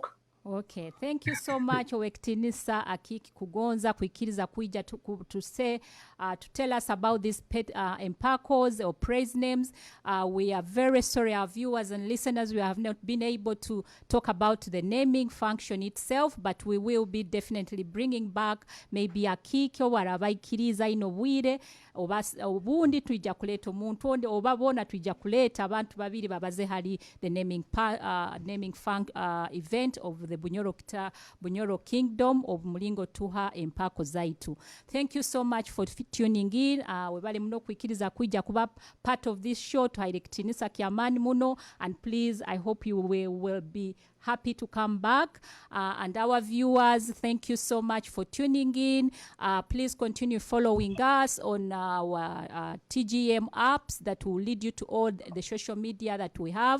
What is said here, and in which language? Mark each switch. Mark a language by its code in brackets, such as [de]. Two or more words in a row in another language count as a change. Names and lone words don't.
[en] Okay, thank you so much Owektinisa Akiiki Kugonza [nyo] kuikiriza kuija [en] to say to tell us about these pet Empaakos or praise names. We are very sorry, our viewers and listeners, we have not been able to talk about the naming function itself, but we will be definitely bringing back maybe Akiiki [nyo] warabaikiriza ino bwire obundi tujja kuleta omuntu onde oba bona tujja kuleta abantu babiri babaze hali [en] the naming event of the Bunyoro Kingdom of [nyo] Mulingo Tuha Empaako zaitu. [en] Thank you so much for tuning in. [nyo] Webale muno kwikiriza kuija kuba [en] part of this show to [nyo] Tinisa Kiamani muno, [en] and please I hope you will be happy to come back. And our viewers, thank you so much for tuning in. Please continue following us on our TGM apps that will lead you to all the social media that we have.